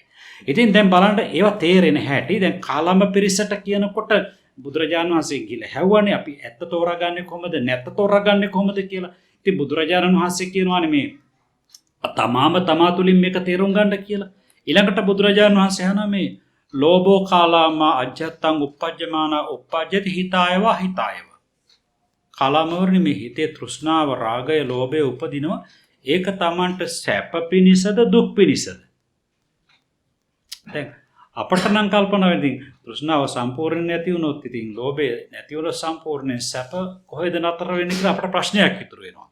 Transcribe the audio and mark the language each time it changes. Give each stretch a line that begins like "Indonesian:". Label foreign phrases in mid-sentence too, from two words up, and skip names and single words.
Sinhala: ඉතින් දැන් බලන්න ඒවා තේරෙන හැටි. දැන් කාලම්බ පිරිසට කියනකොට බුදුරජාණන් වහන්සේ කියලා හැව්වනේ අපි ඇත්ත තෝරාගන්නේ කොහොමද නැත්ත තෝරාගන්නේ කොහොමද කියලා. ඉතින් බුදුරජාණන් වහන්සේ කියනවානේ මේ තමා තුලින් මේක තේරුම් ගන්න කියලා. ඊළඟට බුදුරජාණන් වහන්සේ අහනවා මේ
Pali: ලෝභෝ කාලාමා අජ්ජත්තං uppajjamana uppajjati hitayava hitayava.
Sinhala: කාලාමවරණි මේ හිතේ තෘෂ්ණාව, රාගය, ලෝභය උපදිනවා. ඒක තමන්ට සැප පිණිසද දුක් පිණිසද? දැන් අපට නම් කල්පනා වෙන්නේ තෘෂ්ණාව සම්පූර්ණ නැති වුණොත් ඉතින් ලෝභය නැති වුණොත් සම්පූර්ණයෙන් සැප කොහෙද නතර වෙන්නේ කියලා අපට ප්‍රශ්නයක් ඉතුරු වෙනවා.